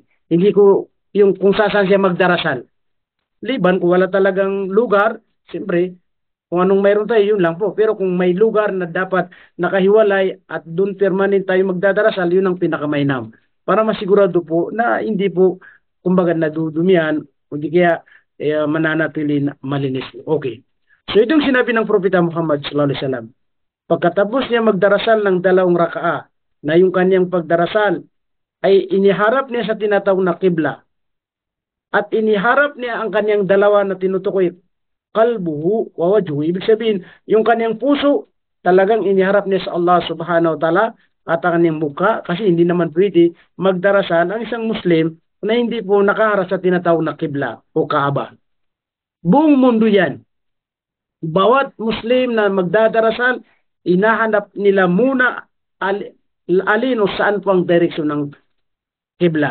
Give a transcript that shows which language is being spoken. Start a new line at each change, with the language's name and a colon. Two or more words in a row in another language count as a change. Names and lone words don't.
Filipino: Hindi ko yung kung saan siya magdarasal. Liban kung wala talagang lugar, siyempre kung anong mayroon tayo, yun lang po. Pero kung may lugar na dapat nakahiwalay at doon permanent tayo magdadarasal, yun ang pinakamainam. Para masigurado po na hindi po, kumbaga, nadudumihan, hindi kaya mananatili na malinis. Okay. So itong sinabi ng Propeta Muhammad
Arabic: صلى الله عليه وسلم,
Filipino: pagkatapos niya magdarasal ng 2 raka'a, na yung kanyang pagdarasal ay iniharap niya sa tinatawag na qibla. At iniharap niya ang kanyang 2 na tinutukoy,
Arabic: قلبه ووجهه.
Filipino: Ibig sabihin, yung kanyang puso, talagang iniharap niya sa Allah
Arabic: سبحانه وتعالى
Filipino: at ang kanyang mukha, kasi hindi naman pwede magdarasal ang isang Muslim na hindi po nakaharap sa tinatawag na qibla o Kaaba. Buong mundo yan. Bawat Muslim na magdadarasal, inahanap nila muna alin o saan po ang direksyon ng qibla.